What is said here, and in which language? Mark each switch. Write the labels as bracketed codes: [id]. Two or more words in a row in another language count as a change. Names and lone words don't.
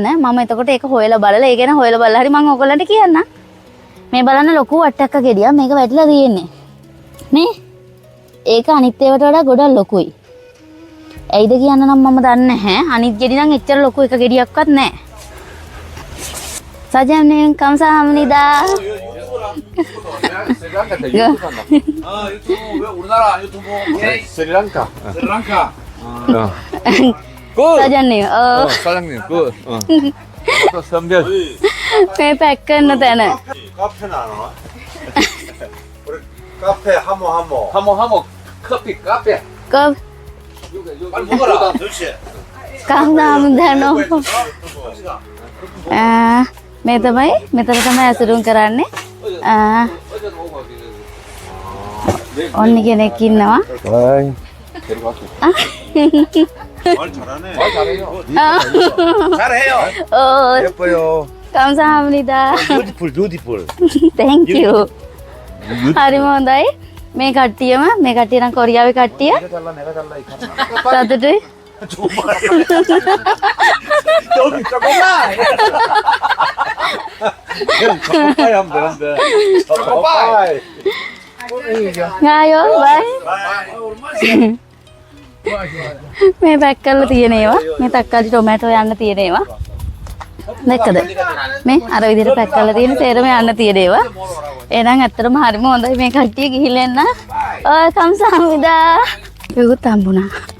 [si] මම එතකොට ඒක හොයලා බලලා ඒ ගැන හොයලා බලලා හරි මම ඔයගොල්ලන්ට කියන්නම්. මේ බලන්න ලොකු වට්ටක්ක ගෙඩියක් මේක වැටිලා තියෙන්නේ. නේ? ඒක අනිත් ඒවාට වඩා ගොඩක් ලොකුයි. ඇයිද කියන්න නම් මම දන්නේ නැහැ. අනිත් ගෙඩි නම් එච්චර ලොකු එක ගෙඩියක්වත් නැහැ. සජන්නේ 감사합니다. [ko] 유튜브 왜 우리나라 유튜브? 스리랑카. 스리랑카. 굿. [si] සජන්නේ [ko] 사장님 굿. 또 선별. [si] මේ පැක් කරන තැන. [ko] 카페는 안 와? 우리 카페 하모 하모 커피 카페. [si] කෝ [ko] 빨리 먹어라 멸치 감사합니다. [si] මේ තමයි මෙතන තමයි අසුරුම් කරන්නේ. ඔන්න කෙනෙක් ඉන්නවා. [ko] 아이. 말 잘하네 말 잘해요. 잘해요 ඕ 예뻐요 감사합니다. [en] 뷰티풀 thank you. [si] හරිම හොඳයි. මේ කට්ටියම මේ කට්ටිය නම් කොරියාවේ කට්ටිය. [ko] 내가 잘라 이 카메라 [si] සතුටුයි. [ko] 여기 조금만 초코파이 하면 되는데 초코파이 [si] ආයෝ බයි. මේ පැක් කරලා තියෙන ඒවා මේ තක්කාලි ටොමැටෝ යන්න තියෙන ඒවා දැක්කද මේ අර විදිහට පැක් කරලා තියෙන සේරම යන්න තියෙන ඒවා එහෙනම් ඇත්තටම හරිම හොඳයි මේ කට්ටිය ගිහිල්ලා එන්න ඔය 감사합니다 ඒකත් හම්බුණා